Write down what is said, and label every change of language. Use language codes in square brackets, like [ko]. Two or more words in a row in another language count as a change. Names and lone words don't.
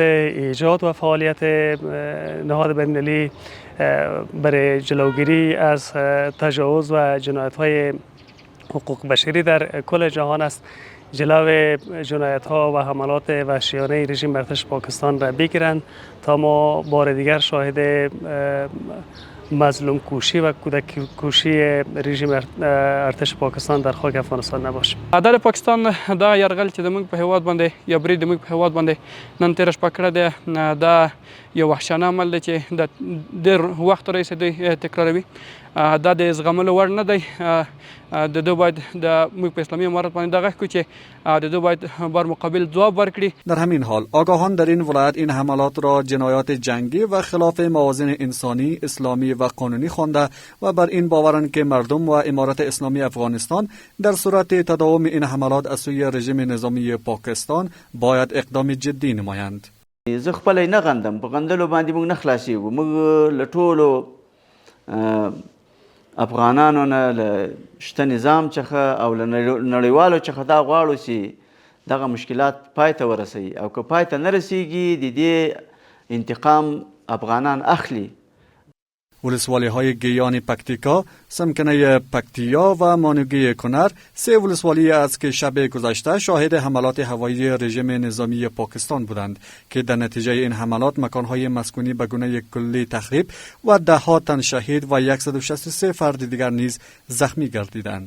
[fa] ایجاد و فعالیت نهاد بین المللی برای جلوگیری از تجاوز و جنایت‌های حقوق بشری در کل جهان است، جلو جنایت‌ها و حملات وحشیانه رژیم ارتش پاکستان را بگیرند تا ما بار دیگر شاهد مظلوم کوشی و کودک کوشی رژیم ارتش پاکستان در خاک افغانستان نباشیم. [ps] عدالت پاکستان دا یرغل چې زموږ په هیواد باندې یا برید زموږ په هیواد باندې نن تیر شپه کړی دی، دا یو وحشیانه عمل دی چې د ډېر وخت راهیسې دوی تکراروي. دا د زغملو وړ نه دی. د دوی باید د موږ په اسلامي امارت باندې دا غږ کړو چې د دوی باید بر مقابل ځواب ورکړي. [fa] در همین حال آگاهان در این ولایت این حملات را جنایات جنگی و خلاف موازین انسانی، اسلامی و قانونی خوانده و بر این باورند که مردم و امارت اسلامی افغانستان در صورت تداوم این حملات از سوی رژیم نظامی پاکستان باید اقدام جدی نمایند. [ps] زه خپل نه غندم، په غندلو باندې موږ نه خلاصېږو. موږ له ټولو افغانانو نه له شته نظام څخه او له نړیوالو څخه دا غواړو چې دغه مشکلات پای ته ورسوي، او که پای ته نه رسیږي د دې انتقام افغانان اخلي. [fa] ولسوالی های گیان پکتیکا، سمکنه پکتیا و مانوگی کنر 3 ولسوالی است که شب گذشته شاهد حملات هوایی رژیم نظامی پاکستان بودند که در نتیجه این حملات مکانهای مسکونی به گونه کلی تخریب و ده‌ها تن شهید و 163 فرد دیگر نیز زخمی گردیدند.